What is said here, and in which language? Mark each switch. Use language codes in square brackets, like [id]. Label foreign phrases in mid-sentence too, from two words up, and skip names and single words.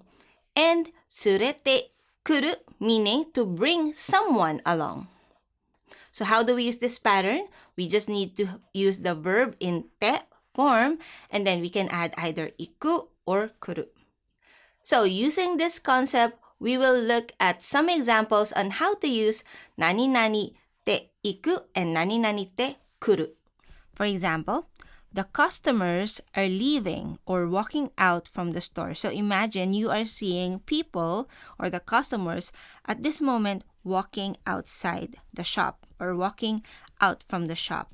[en] And [ja] 連れてくる, [en] meaning to bring someone along. So how do we use this pattern? We just need to use the verb in te form, and then we can add either iku or kuru. So using this concept, we will look at some examples on how to use [ja] なになにていく [en] and [ja] なになにてくる. [en] For example, the customers are leaving or walking out from the store. So imagine you are seeing people or the customers at this moment walking outside the shop or walking out from the shop.